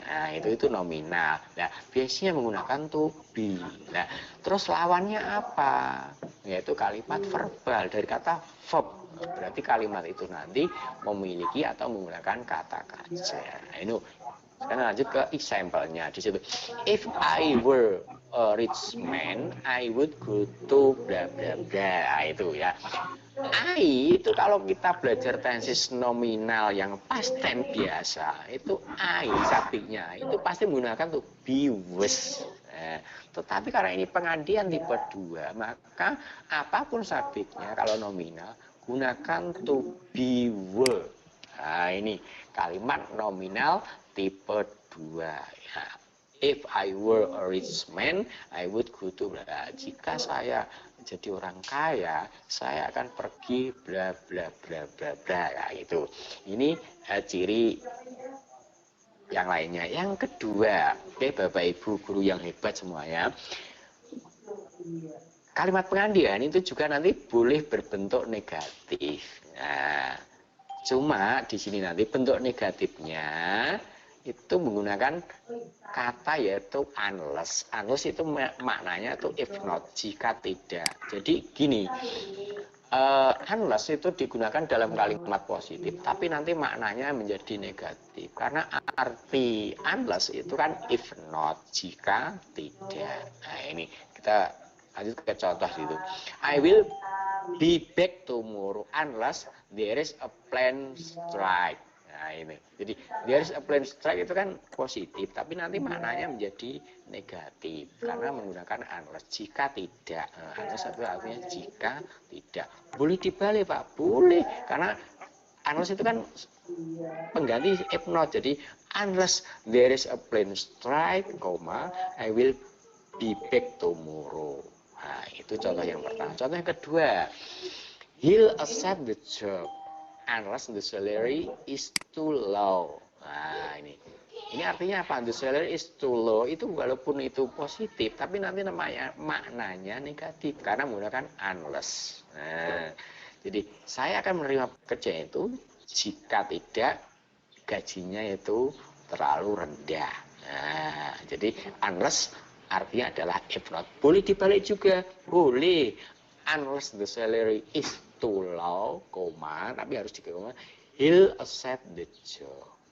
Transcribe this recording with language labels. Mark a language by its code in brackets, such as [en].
[id] Nah, itu nominal. Nah, biasanya menggunakan to be. Nah, terus lawannya apa? Yaitu kalimat verbal dari kata verb. Berarti kalimat itu nanti memiliki atau menggunakan kata kerja. Nah, ini sekarang lanjut ke example-nya di situ. [en] If I were a rich man, I would go to bla bla bla. [id] Nah, itu ya. I itu kalau kita belajar tenses nominal yang past tense biasa, itu I subjeknya itu pasti menggunakan to be was. Tetapi karena ini pengandian tipe 2, maka apapun subjeknya kalau nominal gunakan to be were. Nah, ini kalimat nominal tipe 2 ya. [en] If I were a rich man, I would go to bla. [id] Jika saya jadi orang kaya, saya akan pergi bla bla bla bla bla. Ya, itu. Ini ciri yang lainnya. Yang kedua, oke, Bapak Ibu guru yang hebat semuanya. Kalimat pengandian itu juga nanti boleh berbentuk negatif. Nah, cuma di sini nanti bentuk negatifnya itu menggunakan kata yaitu unless. Unless itu maknanya itu [en] if not, [id] jika tidak. Jadi gini, unless itu digunakan dalam kalimat positif, tapi nanti maknanya menjadi negatif. Karena arti unless itu kan [en] if not, [id] jika tidak. Nah, ini kita lanjut ke contoh situ. [en] I will be back tomorrow unless there is a plane strike. [id] Nah, ini. Jadi [en] there is a plane strike [id] itu kan positif, tapi nanti maknanya menjadi negatif karena menggunakan unless, jika tidak. Nah, unless itu artinya jika tidak. Boleh dibalik, Pak? Boleh, karena unless itu kan pengganti [en] if not. Jadi unless there is a plane strike, I will be back tomorrow. [id] Nah, itu contoh yang pertama. Contoh yang kedua, [en] he'll accept the job unless the salary is too low. [id] Nah, ini artinya apa? [en] The salary is too low [id] itu walaupun itu positif, tapi nanti maknanya negatif karena menggunakan unless. Nah, jadi saya akan menerima kerja itu jika tidak gajinya itu terlalu rendah. Nah, jadi unless artinya adalah [en] if not. [id] Boleh dibalik juga, boleh. [en] Unless the salary is too low, [id] tapi harus dikoma, [en] he'll accept the job.